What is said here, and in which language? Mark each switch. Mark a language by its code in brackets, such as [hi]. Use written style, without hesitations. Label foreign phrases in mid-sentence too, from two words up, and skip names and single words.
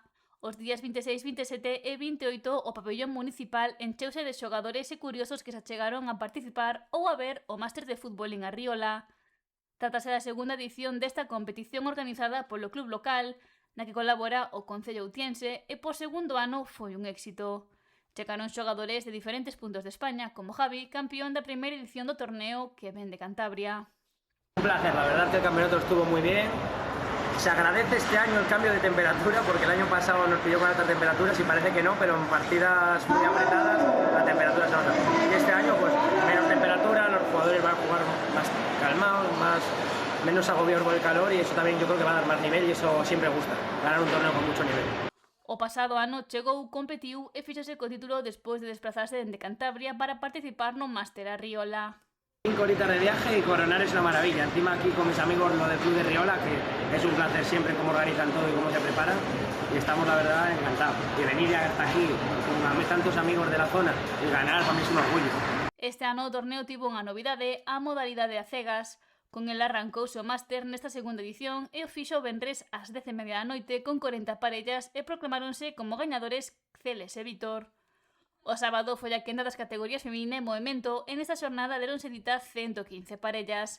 [gl] Os días 26, 27 e 28 o pabellón municipal encheuse de xogadores e curiosos que se achegaron a participar ou a ver o Máster de Futbolín Arriola. Trátase da segunda edición desta competición organizada polo club local, na que colabora o Concello outiense, e por segundo ano foi un éxito. Chegaron xogadores de diferentes puntos de España, como Javi, campeón da primeira edición do torneo que ven de Cantabria. [es] Un placer, la verdad que el campeonato estuvo muy bien. Se agradece este año el cambio de temperatura, porque el año pasado nos pilló con altas temperaturas y parece que no, pero en partidas muy apretadas la temperatura se nota. Y este año pues menos temperatura, los jugadores van a jugar más calmados, menos agobiados por el calor, y eso también yo creo que va a dar más nivel, y eso siempre gusta, ganar un torneo con mucho nivel. [gl] O pasado ano chegou, competiu e fíxose co título despois de desplazarse dende Cantabria para participar no Máster Arriola. [es] 5 horitas de viaje y coronar es una maravilla. Encima aquí con mis amigos lo del Club de Riola, que es un placer siempre cómo organizan todo y cómo se preparan, y estamos la verdad encantados. Y venir hasta aquí con tantos amigos de la zona y ganar para mí es un orgullo. [gl] Este ano o torneo tivo unha novidade, a modalidade a cegas. Con el arrancouse o Máster nesta segunda edición e o fixo o venres ás 10:30 da noite con 40 parellas e proclamáronse como gañadores Celes e Vítor. O sábado foi a quenda das categorías feminina e movimento e nesta xornada deronse cita 115 parellas.